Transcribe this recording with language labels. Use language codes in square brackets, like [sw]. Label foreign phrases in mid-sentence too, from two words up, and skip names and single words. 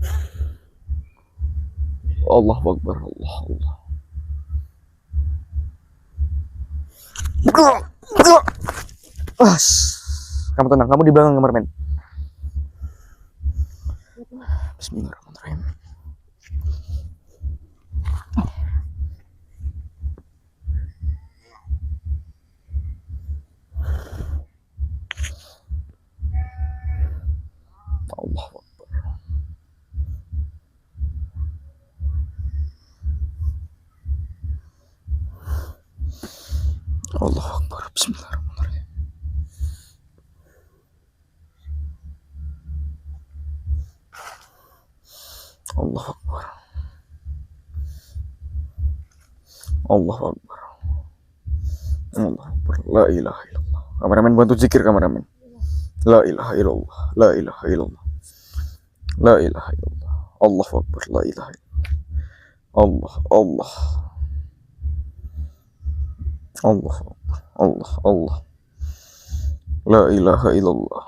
[ar] الله أكبر الله. [id] Kamu tenang, kamu di belakang kameramen. [ar] Bismillahirrahmanirrahim. الله أكبر. الله أكبر. Bismillahirrahmanirrahim. الله أكبر. الله أكبر. الله أكبر لا إله إلا الله. [id] Kameramen bantu zikir, kameramen. [ar] لا إله إلا الله لا إله إلا الله لا إله إلا الله الله أكبر. لا إله إلا الله الله الله أكبر. الله لا إله إلا الله.